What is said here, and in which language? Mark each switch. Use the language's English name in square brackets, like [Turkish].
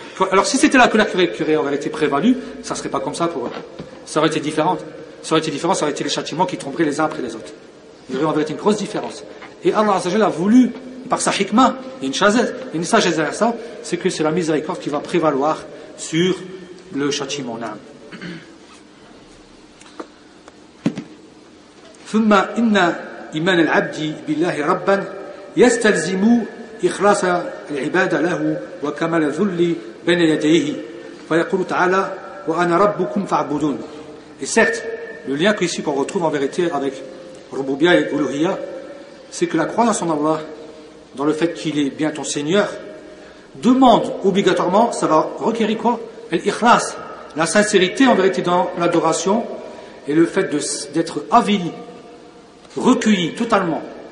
[French] Alors, si c'était la colère qui aurait en vérité prévalue, ça ne serait pas comme ça pour eux. Ça aurait été différent. Ça aurait été différent, ça aurait été les châtiments qui tomberaient les uns après les autres. vraiment, il y a une grosse différence. Et Allah Azzajal a voulu, par sa hikmah, une sagesse derrière ça, c'est que c'est la miséricorde qui va prévaloir sur le châtiment. [Arabic] Naam. ثم إن إيمان العبد بالله ربا يستلزم إخلاص العبادة له وكمال الذل بين يديه فيقول تعالى وأنا ربكم فاعبدون. [French] Et certes, le lien qu'ici qu'on retrouve en vérité avec Rububia et Uluhiya, c'est que la croyance en Allah, dans le fait qu'il est bien ton Seigneur, demande obligatoirement, ça va requérir quoi ? L'ikhlas, la sincérité en vérité dans l'adoration et le fait d'être avili, recueilli totalement.